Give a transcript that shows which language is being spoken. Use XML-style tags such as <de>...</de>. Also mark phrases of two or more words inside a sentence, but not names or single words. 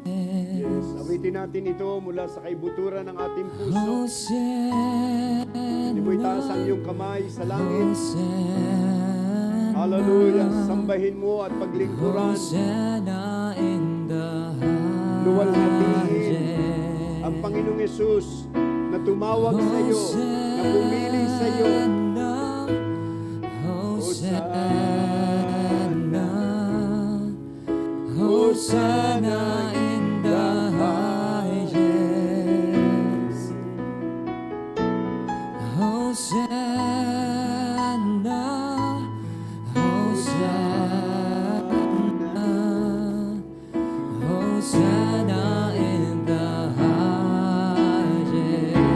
<tl>Yes, awitin natin ito mula sa kaibuturan ng ating puso. Hosanna, Hindi mo itaas ang iyong kamay sa langit. Hosanna, Hallelujah. Sambahin mo at paglingkuran.</tl> <en>Hosanna in the</en> <tl>Luwalhatiin ang Panginoong Yesus na tumawag sa iyo, na pumili sa iyo.</tl> <en>Hosanna, Hosanna in the highest. Hosanna, Hosanna, Hosanna in the highest.</en>